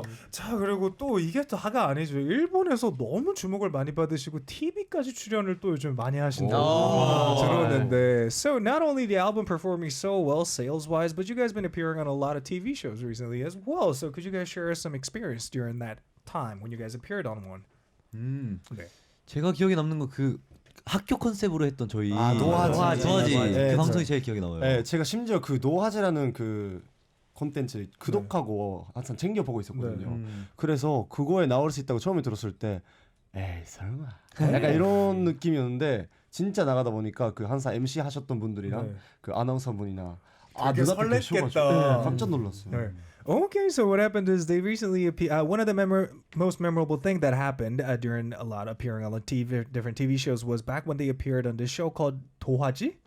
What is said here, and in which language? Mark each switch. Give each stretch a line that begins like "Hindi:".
Korean: 자, 그리고 또 이게 또 하가 아니죠. 일본에서 너무 주목을 많이 받으시고 TV까지 출연을 또 요즘 많이 하신다고 들었는데.
English: So not only the album performing so well sales-wise, but you guys been appearing on a lot of TV shows recently as well. So could you guys share some experience during that time when you guys appeared on one?
Korean: 네. 제가 기억에 남는 거 그 학교 컨셉으로 했던 저희 노하지. 그 방송이 제일 기억에 남아요. 네, 제가 심지어 그 노하지라는 그 콘텐츠 구독하고 항상 챙겨 보고 있었거든요. 그래서 그거에 나올 수 있다고 처음에 들었을 때 에이 설마 약간 이런 느낌이었는데 진짜 나가다 보니까 그 항상 MC 하셨던 분들이랑 그 아나운서 분이나 되게 설렜겠다. 깜짝 놀랐어요.
English: Okay, so what happened is they recently one of the most memorable thing that happened during a lot of appearing on different TV shows was back when they appeared on this show called 도하지.